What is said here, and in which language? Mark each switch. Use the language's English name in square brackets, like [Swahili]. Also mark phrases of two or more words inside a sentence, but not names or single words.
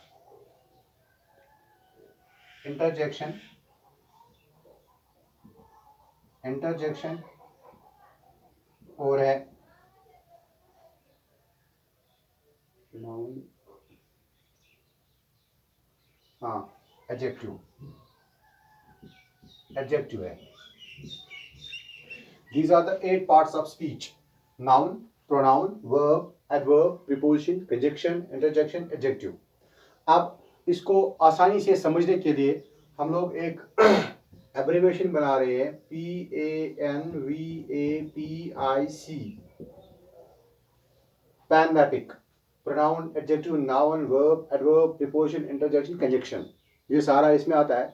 [Hindi] इंटरजेक्शन, और है नाउन, हाँ एडजेक्टिव है। [English] These are the 8 parts of speech: noun, pronoun, verb, adverb, preposition, conjunction, interjection, adjective. [Hindi] अब इसको आसानी से समझने के लिए हम लोग एक एब्रिविएशन बना रहे हैं, PANVAPIC, पैनमैपिक। [English] pronoun, adjective, noun, verb, adverb, preposition, interjection, conjunction, [Hindi] ये सारा इसमें आता है।